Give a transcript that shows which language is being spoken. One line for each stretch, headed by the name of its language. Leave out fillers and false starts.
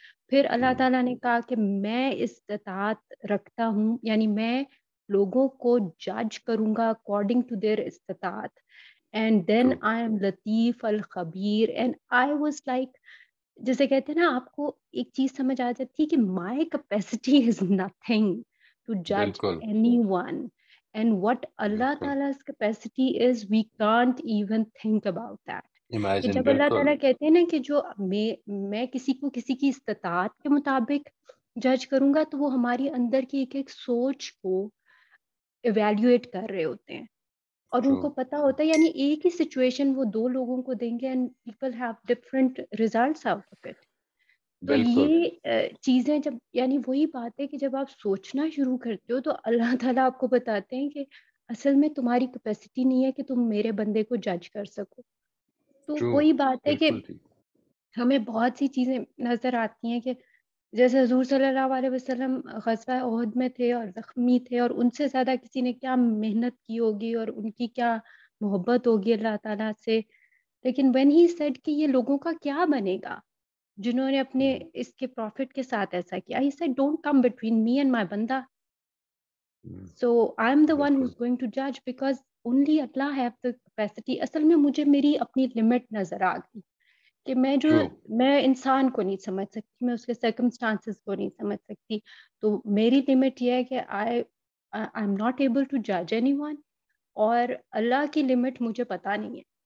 Urdu: پھر اللہ تعالیٰ نے کہا کہ میں استطاعت رکھتا ہوں، یعنی میں لوگوں کو جج کروں گا
English: according to their
Urdu: استطاعت.
English: And then I am لطیف الخبیر. And I was like,
Urdu: جیسے کہتے ہیں نا، آپ کو ایک چیز سمجھ آ جاتی ہے کہ
English: My capacity is nothing to جج any one. And what Allah Ta'ala's capacity is, we can't even think about that.
Urdu: کہ جب اللہ تعالیٰ کہتے ہیں نا کہ جو میں کسی کو کسی کی استطاعت کے مطابق جج کروں گا، تو وہ ہماری اندر کی ایک سوچ کو ایویلیویٹ کر رہے ہوتے ہیں اور ان کو پتا ہوتا ہے. یعنی ایک ہی سچویشن وہ دو لوگوں کو دیں گے
English: and people have different results out of it.
Urdu: تو یہ چیزیں جب، یعنی وہی بات ہے کہ جب آپ سوچنا شروع کرتے ہو تو اللہ تعالیٰ آپ کو بتاتے ہیں کہ اصل میں تمہاری کیپیسٹی نہیں ہے کہ تم میرے بندے کو جج کر سکو. تو
English: True.
Urdu: وہی بات ہے کہ بالکل ٹھیک. ہمیں بہت سی چیزیں نظر آتی ہیں کہ جیسے حضور صلی اللہ علیہ وسلم غزوہ احد میں تھے اور زخمی تھے، اور ان سے زیادہ کسی نے کیا محنت کی ہوگی اور ان کی کیا محبت ہوگی اللہ تعالیٰ سے. لیکن
English: when he said
Urdu: کہ یہ لوگوں کا کیا بنے گا جنہوں نے اپنے اس کے پروفٹ کے ساتھ ایسا کیا،
English: he said don't come between me and my
Urdu: بندہ.
English: So I'm the one who's going to judge because only Allah have the capacity.
Urdu: اصل میں مجھے میری اپنی لمٹ نظر آ گئی کہ میں انسان کو نہیں سمجھ سکتی، میں اس کے سرکمسٹانسز کو نہیں سمجھ سکتی. تو میری لمٹ یہ ہے کہ
English: I am not able to جج any one,
Urdu: اور اللہ کی لمٹ مجھے پتہ نہیں ہے.